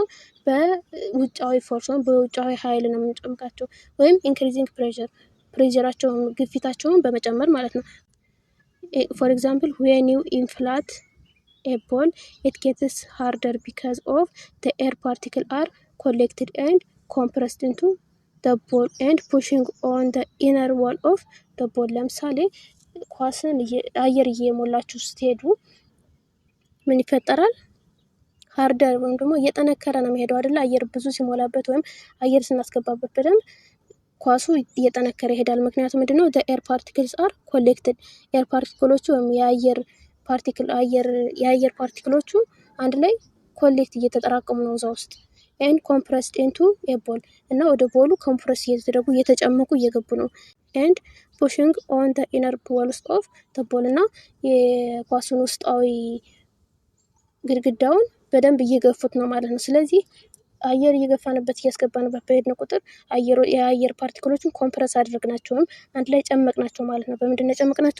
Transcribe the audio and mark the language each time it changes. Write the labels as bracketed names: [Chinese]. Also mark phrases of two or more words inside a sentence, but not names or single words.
[Amharic] በውጫዊ ፎርስ ወይም በውጫዊ ኃይል ነው የምንጨምቃቸው። ወይም ኢንክሪዚንግ ፕሬሸራቸውን ግፊታቸውን በመጨመር ማለት ነው። [English] for example when you inflate a ball it gets harder because of the air particle are collected and compressed into the ball and pushing on the inner wall of the ball። [Amharic] ለምሳሌ ኳስን አየር እየሞላችሁ ስትሄዱ ምን ይፈጠራል? ሃርደር ወይም ደግሞ እየጠነከረ ነው የሚሄደው አይደለ? አየር ብዙ ሲሞላበት ወይም አየር ስናስገባበት በደንብ ኳሱ እየጠነከረ ይሄዳል። ምክንያቱም ምንድነው? [English] the air particles are collected። [Amharic] ኤር ፓርቲክሎቹ ወይም የአየር ፓርቲክሎቹ አንድ ላይ ኮሌክት እየተጠራቀሙ ነው እዛ ውስጥ [English] and compressed into a ball [Amharic] እና ወደ ቦሉ ኮምፕረስ እየተደረጉ እየተጨመቁ እየገቡ ነው። [English] and pushing on the inner walls of the ball [Amharic] እና የኳሱን ውስጣዊ ግድግዳውን በደንብ እየገፉት ነው ማለት ነው። ስለዚህ አየር እየገፋንበት እያስገባንበት በሄድን ቁጥር የአየር ፓርቲክሎችን ኮምፕረስ አድርግናቸው ወይም አንድ ላይ ጨመቅናቸው ማለት ነው። በምንድን ነው የጨመቅናቸው?